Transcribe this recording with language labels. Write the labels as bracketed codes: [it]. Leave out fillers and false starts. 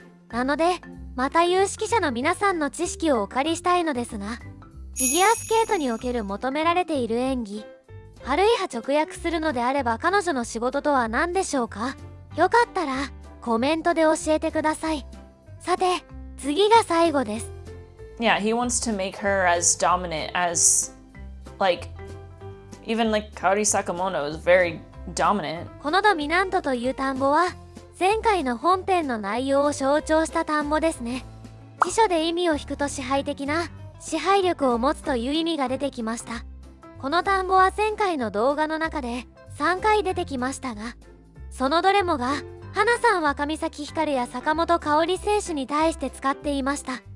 [ja] なのでまた有識者の皆さんの知識をお借りしたいのですが、フィギュアスケートにおける求められている演技、悪い派直訳するのであれば彼女の仕事とは何でしょうか？よかったらコメントで教えてください。さて、次が最後です。 [en] Yeah, he wants to make her as dominant as, like, even like Kaori Sakamoto is very dominant. [ja] このドミナントという単語は前回の本編の内容を象徴した単語ですね。辞書で意味を引くと支配的な支配力を持つという意味が出てきました。この単語は前回の動画の中で3回出てきましたが、そのどれもが花さんは上崎光や坂本花織選手に対して使っていました。